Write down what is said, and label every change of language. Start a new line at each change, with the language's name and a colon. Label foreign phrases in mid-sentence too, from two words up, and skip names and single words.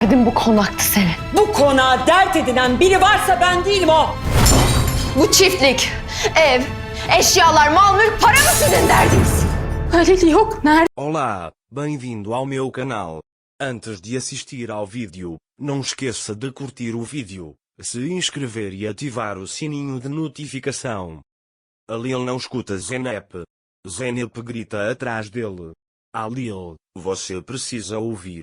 Turkish: Dedim bu konaktı seni. Bu konağa dert edinen biri varsa ben değilim o. Bu çiftlik, ev, eşyalar, mal, mülk, para mı sizin derdiniz? Öyle yok. Nerede?
Portuguese: Olá, bem-vindo ao meu canal. Antes de assistir ao vídeo, não esqueça de curtir o vídeo, se inscrever e ativar o sininho de notificação. Ali ele não escuta Zeynep. Zeynep grita atrás dele. Alil, você precisa ouvir.